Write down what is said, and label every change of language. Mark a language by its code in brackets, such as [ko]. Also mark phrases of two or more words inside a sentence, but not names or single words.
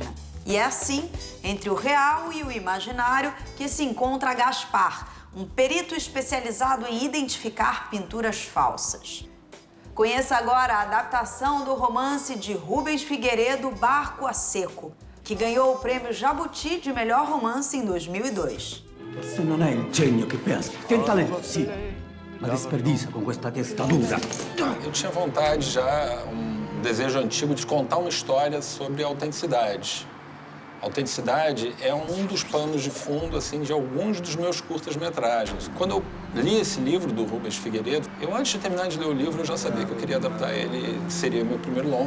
[pt] E é assim, entre o real e o imaginário, que se encontra Gaspar, um perito especializado em identificar pinturas falsas. Conheça agora a adaptação do romance de Rubens Figueiredo, Barco a Seco, que ganhou o prêmio Jabuti de melhor romance em 2002. [it] Questo non è il genio che pensa. [pt] Tem talento, [it] sì, ma [pt] desperdiça com [it] questa testa dura. [pt] Eu tinha vontade já, um desejo antigo de contar uma história sobre autenticidade. A autenticidade é um dos panos de fundo, assim, de alguns dos meus curtas-metragens. Quando eu li esse livro do Rubens Figueiredo, antes de terminar de ler o livro, eu já sabia que eu queria adaptar ele, seria meu primeiro longa.